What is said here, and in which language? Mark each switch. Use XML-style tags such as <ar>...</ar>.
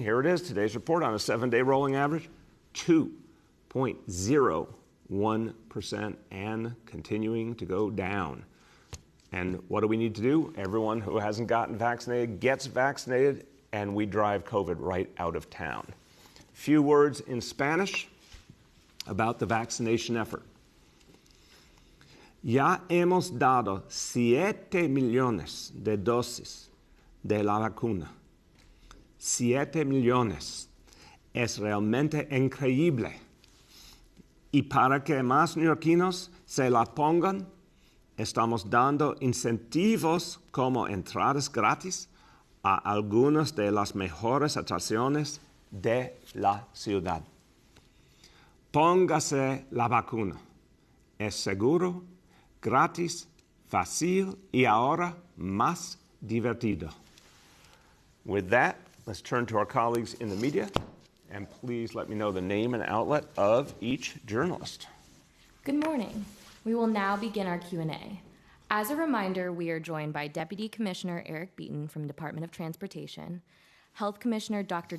<en>Here it is, today's report on a 7-day rolling average, 2.01%, and continuing to go down. And what do we need to do? Everyone who hasn't gotten vaccinated gets vaccinated, and we drive COVID right out of town. Few words in Spanish about the vaccination effort.</en> <es>Ya hemos dado 7 millones de dosis de la vacuna. 7 millones. Es realmente increíble. Y para que más neoyorquinos se la pongan, estamos dando incentivos como entradas gratis a algunas de las mejores atracciones de la ciudad. Póngase la vacuna. Es seguro, gratis, fácil y ahora más divertido.</es> <en>With that, let's turn to our colleagues in the media, and please let me know the name and outlet of each journalist. Good morning. We will now begin our Q&A. As a reminder, we are joined by Deputy Commissioner Eric Beaton from Department of Transportation, Health Commissioner Dr.</en>